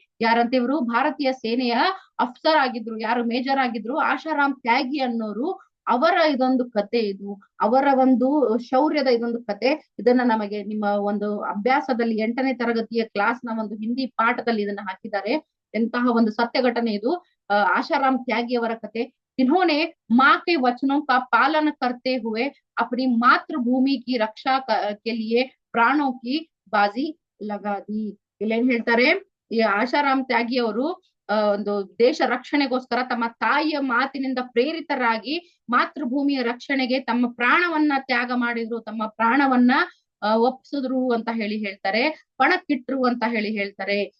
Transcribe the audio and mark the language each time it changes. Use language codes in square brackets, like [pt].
[kn] ಯಾರಂತ ಇವರು ಭಾರತೀಯ ಸೇನೆಯ ಅಫ್ಸರ್ ಆಗಿದ್ರು, ಯಾರು ಮೇಜರ್ ಆಗಿದ್ರು ಆಶಾರಾಮ್ ತ್ಯಾಗಿ ಅನ್ನೋರು, ಅವರ ಇದೊಂದು ಕತೆ ಇದು, ಅವರ ಒಂದು ಶೌರ್ಯದ ಇದೊಂದು ಕತೆ, ಇದನ್ನ ನಮಗೆ ನಿಮ್ಮ ಒಂದು ಅಭ್ಯಾಸದಲ್ಲಿ 8ನೇ ತರಗತಿಯ ಕ್ಲಾಸ್ ನ ಒಂದು ಹಿಂದಿ ಪಾಠದಲ್ಲಿ ಇದನ್ನ ಹಾಕಿದ್ದಾರೆ। ಎಂತಹ ಒಂದು ಸತ್ಯ ಘಟನೆ ಇದು, आशाराम त्यागी ಅವರ ಕತೆ। [hi] जिन्होंने माँ के वचनों का पालन करते हुए अपनी मातृभूमि की रक्षा के लिए प्राणों की बाजी लगा दी। [kn] ಇಲ್ಲೇನ್ ಹೇಳ್ತಾರೆ, ಈ ಆಶಾರಾಮ್ ತ್ಯಾಗಿ ಅವರು ಒಂದು ದೇಶ ರಕ್ಷಣೆಗೋಸ್ಕರ ತಮ್ಮ ತಾಯಿಯ ಮಾತಿನಿಂದ ಪ್ರೇರಿತರಾಗಿ ಮಾತೃಭೂಮಿಯ ರಕ್ಷಣೆಗೆ ತಮ್ಮ ಪ್ರಾಣವನ್ನ ತ್ಯಾಗ ಮಾಡಿದ್ರು, ತಮ್ಮ ಪ್ರಾಣವನ್ನ ಒಪ್ಸಿದ್ರು ಅಂತ ಹೇಳಿ ಹೇಳ್ತಾರೆ, ಪಣಕ್ಕಿಟ್ರು ಅಂತ ಹೇಳಿ ಹೇಳ್ತಾರೆ।